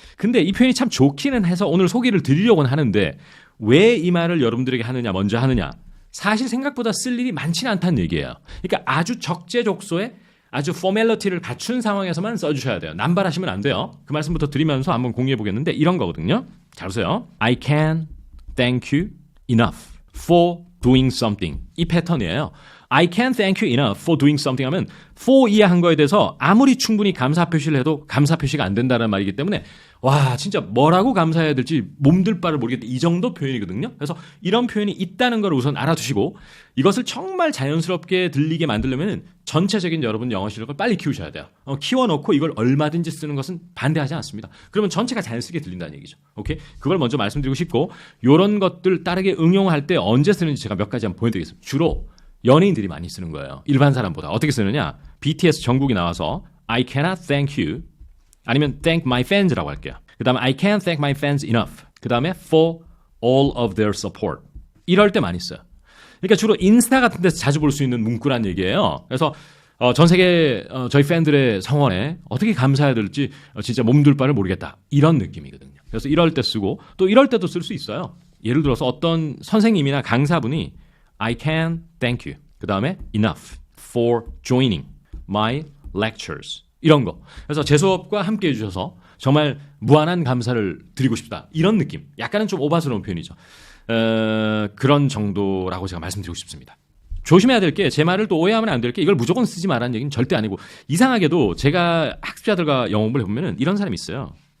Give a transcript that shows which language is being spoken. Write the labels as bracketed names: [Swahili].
[Korean] 근데 이 표현이 참 좋기는 해서 오늘 소개를 드리려고는 하는데 왜 이 말을 여러분들에게 먼저 하느냐? 사실 생각보다 쓸 일이 많지는 않다는 얘기예요. 그러니까 아주 적재적소에 아주 포멀리티를 갖춘 상황에서만 써주셔야 돼요. 남발하시면 안 돼요. 그 말씀부터 드리면서 한번 공유해 보겠는데 이런 거거든요. 잘 보세요. [English] I can't thank you enough for doing something. [Korean] 이 패턴이에요. [English] I can't thank you enough for doing something [Korean] 하면 for 이해한 거에 대해서 아무리 충분히 감사 표시를 해도 감사 표시가 안 된다는 말이기 때문에 와 진짜 뭐라고 감사해야 될지 몸둘 바를 모르겠다 이 정도 표현이거든요. 그래서 이런 표현이 있다는 걸 우선 알아두시고 이것을 정말 자연스럽게 들리게 만들려면 전체적인 여러분 영어 실력을 빨리 키우셔야 돼요. 키워놓고 이걸 얼마든지 쓰는 것은 반대하지 않습니다. 그러면 전체가 자연스럽게 들린다는 얘기죠. 오케이? 그걸 먼저 말씀드리고 싶고 이런 것들 따르게 응용할 때 언제 쓰는지 제가 몇 가지 한번 보여드리겠습니다. 주로 연예인들이 많이 쓰는 거예요. 일반 사람보다. 어떻게 쓰느냐? [English] BTS [Korean] 정국이 나와서 [English] I cannot thank you [Korean] 아니면 [English] thank my fans라고 [Korean] 할게요. 그 다음에 [English] I can't thank my fans enough. 그 다음에 for all of their support. [Korean] 이럴 때 많이 써요. 그러니까 주로 인스타 같은 데서 자주 볼 수 있는 문구란 얘기예요. 그래서 전 세계 저희 팬들의 성원에 어떻게 감사해야 될지 진짜 몸둘 바를 모르겠다. 이런 느낌이거든요. 그래서 이럴 때 쓰고 또 이럴 때도 쓸 수 있어요. 예를 들어서 어떤 선생님이나 강사분이 [English] I can thank you. [Korean] 그 다음에 [English] enough for joining my lectures. [Korean] 이런 거. 그래서 제 수업과 함께 해주셔서 정말 무한한 감사를 드리고 싶다. 이런 느낌. 약간은 좀 오바스러운 표현이죠. 그런 정도라고 제가 말씀드리고 싶습니다. 조심해야 될 게 제 말을 또 오해하면 안 될 게 이걸 무조건 쓰지 말라는 얘기는 절대 아니고 이상하게도 제가 학습자들과 영업을 해보면 이런 사람이 있어요.